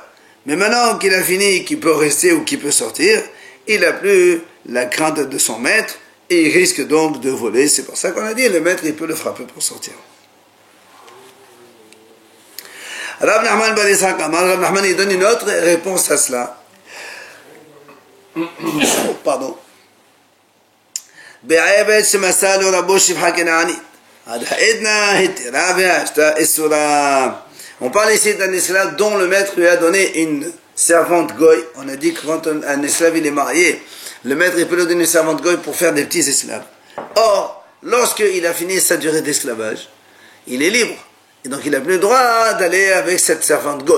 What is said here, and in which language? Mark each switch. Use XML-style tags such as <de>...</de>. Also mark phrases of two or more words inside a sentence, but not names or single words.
<fr>Mais maintenant qu'il a fini, qu'il peut rester ou qu'il peut sortir, il n'a plus la crainte de son maître et il risque donc de voler. C'est pour ça qu'on a dit, le maître, il peut le frapper pour sortir. Rav Nachman ben Ishaq, Rav Nachman, il donne une autre réponse à cela. Pardon.</fr> <he>בעבד שמסר לו רבו שפחה כנענית עד העדנה התירה והשתה אסורה.</he> <fr>On parle ici d'un esclave dont le maître lui a donné une servante goy. On a dit que quand un esclave il est marié, le maître il peut lui donner une servante goy pour faire des petits esclaves. Or, lorsqu'il a fini sa durée d'esclavage, il est libre. Et donc il n'a plus le droit d'aller avec cette servante goy.</fr>